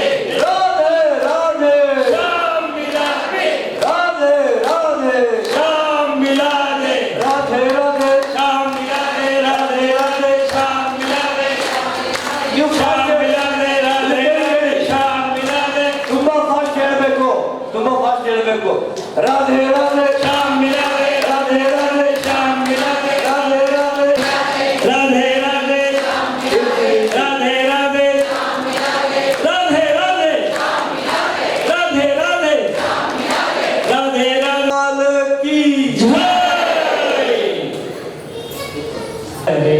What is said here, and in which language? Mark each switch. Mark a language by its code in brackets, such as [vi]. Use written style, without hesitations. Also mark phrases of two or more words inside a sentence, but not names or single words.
[hi] राधे राधे, शाम मिला दे, राधे राधे, शाम मिला दे, राधे राधे। शाम मिला दे, राधे राधे, शाम मिला दे, You शाम fast मिला दे, राधे राधे, शाम मिला दे, [kn] ತುಂಬಾ ಫಾಸ್ಟ್ ಹೇಳಬೇಕು, ತುಂಬಾ ಫಾಸ್ಟ್ ಹೇಳಬೇಕು. ರಾಧೆ ರಾಧೆ, [hi] शाम मिला दे, राधे राधे, शाम मिला दे, ರಾಧೆ ರಾಧೆ, राधे राधे, राधे राधे, राधे राधे, राधे राधे, राधे राधे लाल की जय। हरे